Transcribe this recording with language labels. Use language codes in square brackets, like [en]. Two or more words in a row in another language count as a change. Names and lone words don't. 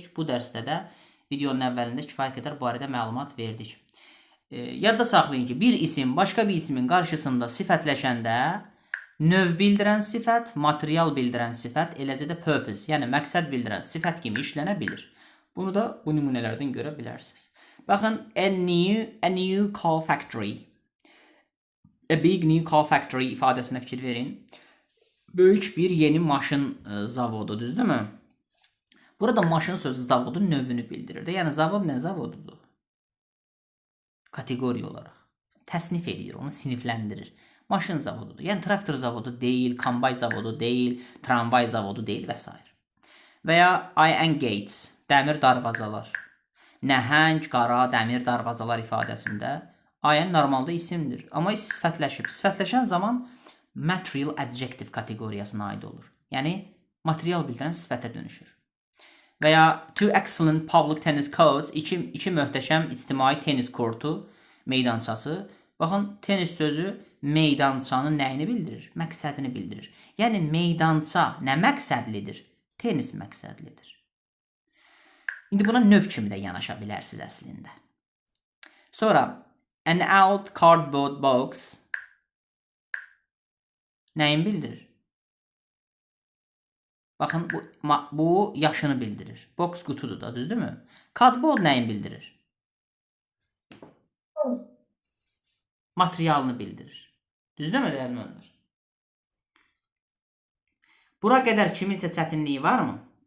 [az] Bu dərsdə də videonun əvvəlində kifayət qədər bu barədə məlumat verdik. Yadda saxlayın ki, bir isim başqa bir ismin qarşısında sifətləşəndə növ bildirən sifət, material bildirən sifət, eləcə də purpose, yəni məqsəd bildirən sifət kimi işlənə bilir. Bunu da bu nümunələrdən görə bilərsiniz. Baxın, [en] a new car factory. A big new car factory [az] ifadəsinə fikir verin. Böyük bir yeni maşın zavodu, düzdürmü? Burada maşın sözü zavodun növünü bildirir. Yəni, zavod nə zavodudur? Kateqoriya olaraq. Təsnif edir, onu sinifləndirir. Maşın zavodudur. Yəni, traktor zavodu deyil, kombay zavodu deyil, tramvay zavodu deyil və s. Və ya [en] iron gates, [az] dəmir darvazalar. Nəhəng, qara, dəmir darvazalar ifadəsində iron normalda isimdir. Amma sifətləşib. Sifətləşən zaman [en] material adjective [az] kateqoriyasına aid olur. Yəni, material bildirən sifətə dönüşür. Və ya [en] two excellent public tennis courts, [az] iki möhtəşəm ictimai tenis kortu, meydançası. Baxın, tenis sözü meydançanın nəyini bildirir? Məqsədini bildirir. Yəni, meydança nə məqsədlidir? Tenis məqsədlidir. İndi buna növ kimi də yanaşa bilərsiniz əslində. Sonra, [en] an old cardboard box [az] nəyin bildirir? Baxın, bu yaşını bildirir. Box qutudur da, düzdürmü? Cardboard nəyin bildirir? Materialını bildirir. Düzdürmü, dəyərli müəllimlər? Bura qədər kiminsə çətinliyi varmı?